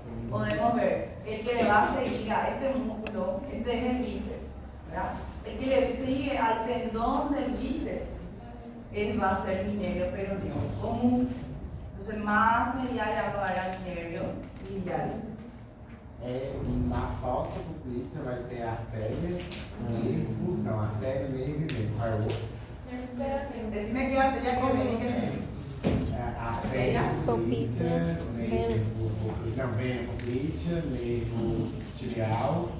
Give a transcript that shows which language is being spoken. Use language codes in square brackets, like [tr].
[es] Podemos ver, el que le va a seguir a este músculo, este es el bíceps, ¿verdad? El que le sigue al tendón del bíceps, va a ser mi nervio peroneo común. Entonces más medial le va a dar a mi nervio tibial. [pt] Na fossa poplitea vai ter a artéria, nervo, não, artéria, nervo e nervo. Qual é o outro? [es] Decime qué arteria que viene y qué nervio. [pt] Artéria Poplitea, nervo, não, vena poplitea, nervo tibial